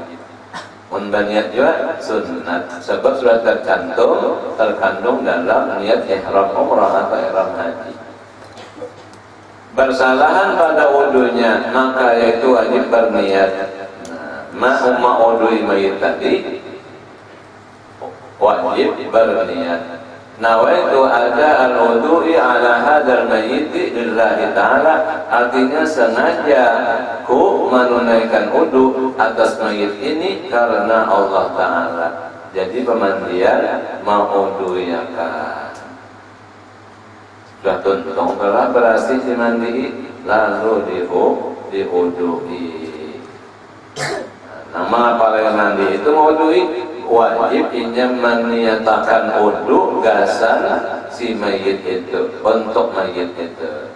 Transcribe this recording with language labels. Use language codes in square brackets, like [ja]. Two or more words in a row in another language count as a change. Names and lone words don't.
[bjn] Mun berniat juga sunnat, sebab sudah terkandung dalam niat ihram umrah atau ihram haji. Bersalahan pada wudunya, maka yaitu wajib berniat. Umma wudui mayit tadi wajib berniat. [ar] Nawaitu ada al-wudu'i ala hadha hadal mayyiti lillahi ta'ala, [bjn] artinya sengaja ku menunaikan wudu atas mayit ini karena [ar] Allah Ta'ala. [bjn] Jadi pemandian mauduyakan. Sudah tuntung telah berhasil dimandi lalu diudui. Nama paling mandi itu maudui, wajib inya meniatakan wudu gasan si mayit itu untuk mayit itu.